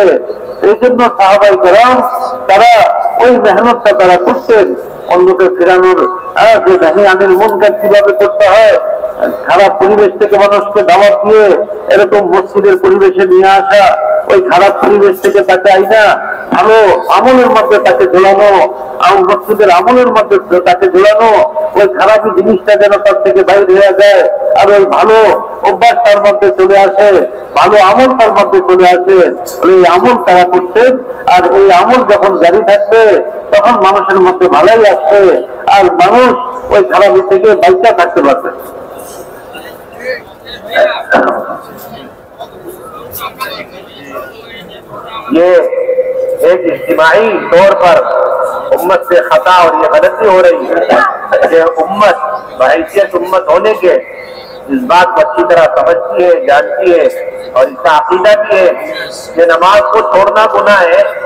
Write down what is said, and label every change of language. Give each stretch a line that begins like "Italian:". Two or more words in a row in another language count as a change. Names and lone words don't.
Bangla: এই জন্য সাহাবাই কেরাম তারা ওই মেহনতটা তারা করতেন, অন্যকে ফেরানোর যে
Arabic: نهي عن المنكر
Bangla: কিভাবে করতে হয়, খারাপ পরিবেশ থেকে মানুষকে দাওয়াত দিয়ে এরকম মসজিদের পরিবেশে নিয়ে আসা, ওই খারাপ পরিবেশ থেকে তাকে আইনা ভালো আমলের মধ্যে তাকে ঝোলানো, মসজিদের আমলের মধ্যে তাকে ঝোলানো, ওই খারাপ জিনিসটা যেন তার থেকে বাইরে হয়ে যায় আর ওই ভালো অভ্যাস তার মধ্যে চলে আসে, ভালো আমল তার মধ্যে চলে আসে। এই আমল তারা করতেন, আর এই আমল যখন জারি থাকবে তখন মানুষের মধ্যে ভালোই আসবে আর মানুষ ওই খারাপি থেকে বাইচা থাকতে পারবে।
Urdu: یہ ایک اجتماعی طور پر امت سے خطا اور یہ غلطی ہو رہی ہے کہ امت بحیثیت امت ہونے کے اس بات کو اچھی طرح سمجھتی ہے، جانتی ہے اور اس کا عقیدہ بھی ہے کہ نماز کو چھوڑنا گناہ ہے